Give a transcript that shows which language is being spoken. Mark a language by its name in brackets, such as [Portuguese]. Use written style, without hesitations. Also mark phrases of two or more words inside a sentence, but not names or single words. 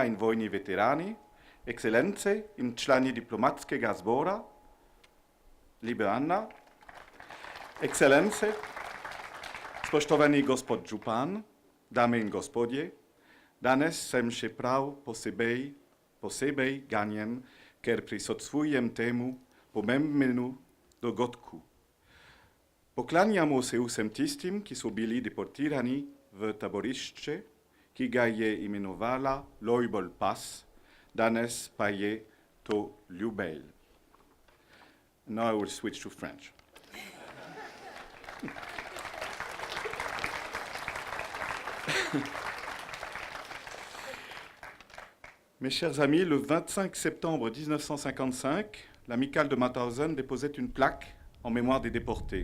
[Slovenian] in vojni veterani, ekscelence in člani diplomatskega zbora, liebe Anna, ekscelence, spoštovani gospod župan, dame in gospodje, danes sem še prav posebej ganjen, ker prisostvujem temu pomembnemu dogodku. Poklanjamo se vsem tistim, ki so bili deportirani v taborišče, ki ga je imenovala Loibol Pass, danes pa je to Ljubelj. [English] Now I will switch to French. [French] Mes chers amis, le 25 septembre 1955, l'Amicale de Mauthausen déposait une plaque en mémoire des déportés.